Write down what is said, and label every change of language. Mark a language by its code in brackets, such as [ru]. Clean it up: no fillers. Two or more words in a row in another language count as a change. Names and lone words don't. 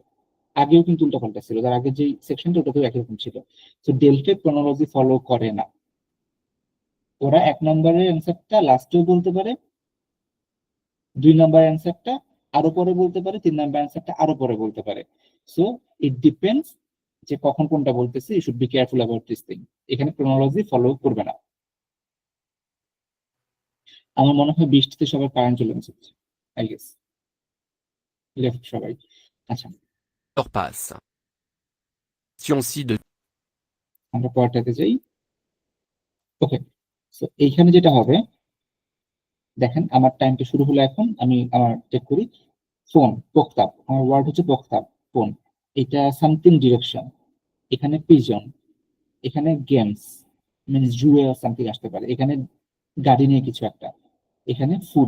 [bn] আগেও কিন্তু উল্টাপাল্টা ছিল, তার আগে যে সেকশনটা ওটাতেও একই রকম ছিল। তো ডেলফে ক্রোনোলজি ফলো করে না। ওরা 1 নম্বরের অ্যান্সারটা লাস্টেও বলতে পারে, 2 নম্বরের অ্যান্সারটা আরো পরে বলতে পারে, 3 নম্বর অ্যান্সারটা আরো পরে বলতে পারে। [en] so it depends [bn] যে কখন কোনটা বলতেছে। [en] You should be careful about this thing. [bn] এখানে ক্রোনোলজি ফলো করবে না। আমার মনে হয় বৃষ্টিতে সবার কারেন্ট চলে গেছে, [en] I guess. [bn] লেফট সবাই। আচ্ছা, [fr] Heure passe. Question ci de [bn] আমরা পরেরটাতে যাই। ওকে, সো এইখানে যেটা হবে, দেখেন আমার টাইমটা শুরু হলো এখন, আমি আমার চেক করি। ফোন, পোক্তাব, আমার ওয়ার্ড হচ্ছে পোক্তাব, ফোন। এটা সামথিং ডিরেকশন, এখানে পিজন, এখানে [en] games means [bn] জুয়ে সামথিং আসতে পারে, এখানে গাড়ি নিয়ে কিছু একটা, এখানে ফুড।